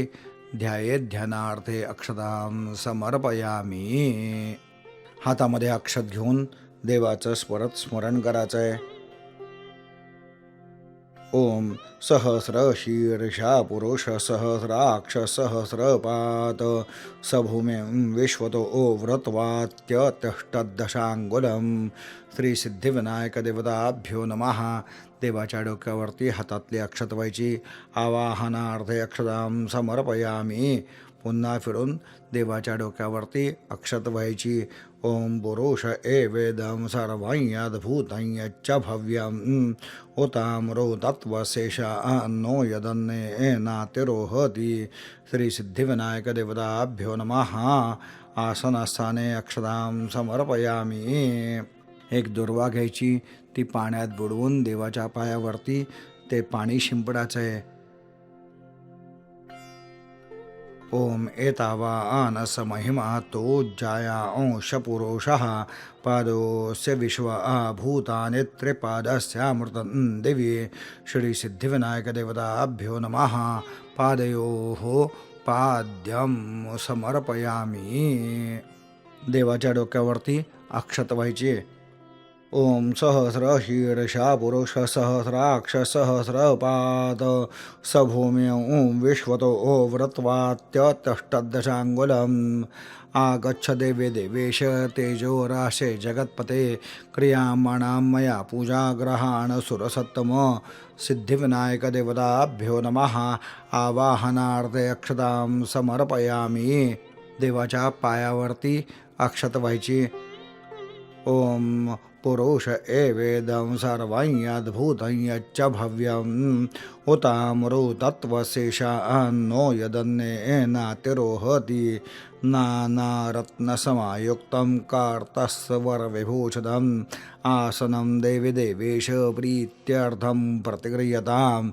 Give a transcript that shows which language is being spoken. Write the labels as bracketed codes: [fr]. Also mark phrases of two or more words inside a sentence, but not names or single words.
[sa] ध्यायेत् ध्यानार्थे अक्षतां समर्पयामि. [mr] हातामध्ये अक्षत घेऊन देवाचं परत स्मरण करायचंय. [sa] ओम सहस्र शीर्षा पुरुष सहस्राक्ष सहस्रपात सभूमिं विश्वतो व्रतवात्यतिष्ठदशांगुलं. श्री सिद्धिविनायक देवताभ्यो नमः. [mr] देवाच्या डोक्यावरती हातातली अक्षत व्हायची. [sa] आवाहनार्थे अक्षतां समर्पयामि. [mr] पुन्हा फिरून देवाच्या डोक्यावरती अक्षत व्हायची. [sa] ओम पुरुष एवेदं सर्वं यच्च भव्यं उताम्रो तत्वशेषा नो यदन्नेनातिरोहति. श्री सिद्धिविनायक देवताभ्यो नमः. आसनस्थाने अक्षतां समर्पयामि. [mr] एक दुर्वा घ्यायची. ती पाण्यात बुडवून देवाच्या पायावरती ते पाणी शिंपडायचंय. [sa] ओम एतावानस महिमा तोज्जाया अंश पुरुषः पादोस्य विश्व भूतानि त्रिपादस्यामृतं दिवि. श्री सिद्धिविनायक देवताभ्यो नमः. पादयोः पाद्यं समर्पयामि. [mr] देवाच्या डोक्यावरती अक्षत व्हायची. [sa] ओम सहस्र शीर्षा पुरुष सहस्राक्ष सहस्रपाद सभूमिं विश्वतो व्रतवात्यतिष्ठदशांगुलम्. आगच्छ देवे देवेश तेजो राशे जगत्पते क्रियामाणां मया पूजाग्रहाण सुरसत्तम. सिद्धिविनायक देवताभ्यो नमः. आवाहनार्थे अक्षतां समर्पयामि. [mr] देवाच्या पायावरती अक्षत व्हायची. [sa] ओम पुरुष एवेदं सर्वं यद्भूतं यच्च भव्यं उताम्रो तत्वशेषा नो यदन्नेनातिरोहति. नानारत्नसमायुक्तं कार्तस्वरविभूषितम् आसनं देवी देवेश प्रीत्यर्थं प्रतिगृह्यताम्.